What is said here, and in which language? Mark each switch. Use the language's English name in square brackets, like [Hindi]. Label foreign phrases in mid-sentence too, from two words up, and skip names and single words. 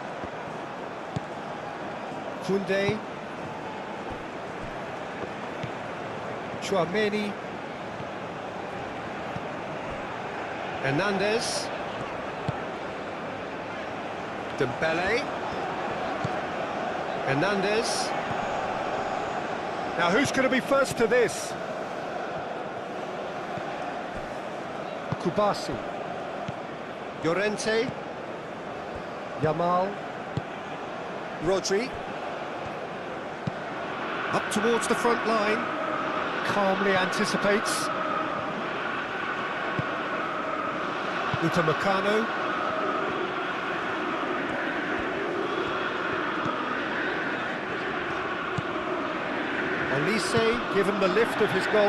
[English] Koundé. Tchouaméni. Hernandez. Dembele. Hernandez. Now who's going to be first to this? Kubasi. Llorente. Yamal. Rodri. Up towards the front line. Calmly anticipates. Upamecano. Olise given the lift of his goal.